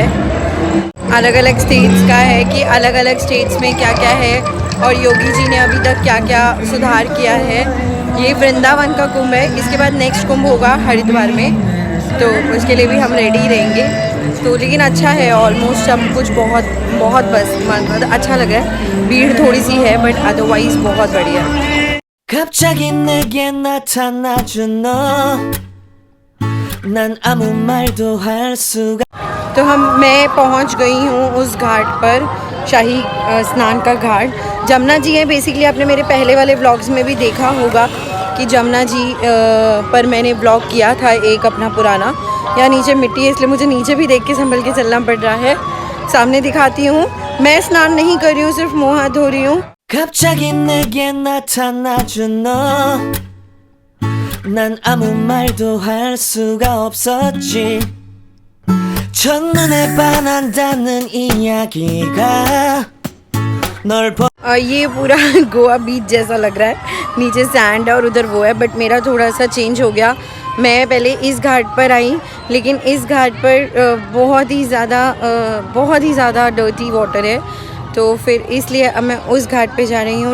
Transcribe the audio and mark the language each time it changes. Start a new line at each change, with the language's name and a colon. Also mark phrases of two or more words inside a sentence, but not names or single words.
Hindi: अलग अलग स्टेट्स का है कि अलग अलग स्टेट्स में क्या क्या है और योगी जी ने अभी तक क्या क्या सुधार किया है। ये वृंदावन का कुंभ है। इसके बाद नेक्स्ट कुंभ होगा हरिद्वार में, तो उसके लिए भी हम रेडी रहेंगे। तो लेकिन अच्छा है, ऑलमोस्ट सब कुछ बहुत बस मतलब अच्छा लगा है। भीड़ थोड़ी सी है
English: but otherwise
Hindi: बहुत बढ़िया।
Korean: 갑자기 내게 나타나준 너, 난 아무 말도 할 수가।
Hindi: तो मैं पहुंच गई हूँ उस घाट पर, शाही स्नान का घाट। जमुना जी है बेसिकली। आपने मेरे पहले वाले व्लॉग्स में भी देखा होगा कि जमुना जी पर मैंने व्लॉग किया था एक अपना पुराना। यहाँ नीचे मिट्टी है इसलिए मुझे नीचे भी देख के संभल के चलना पड़ रहा है। सामने दिखाती हूँ। मैं स्नान नहीं कर रही हूँ, सिर्फ मुँह हाथ धो रही हूँ।
Korean: 갑자기 내게 나타나준 너, 난 아무 말도 할 수가 없었지. 첫눈에 반한다는 이야기가 널 보।
Hindi: ये पूरा गोवा बीच जैसा लग रहा है। नीचे सैंड है और उधर वो है, बट मेरा थोड़ा सा चेंज हो गया। मैं पहले इस घाट पर आई, लेकिन इस घाट पर बहुत ही ज़्यादा
English: dirty water
Hindi: है, तो फिर इसलिए अब मैं उस घाट पे जा रही हूँ।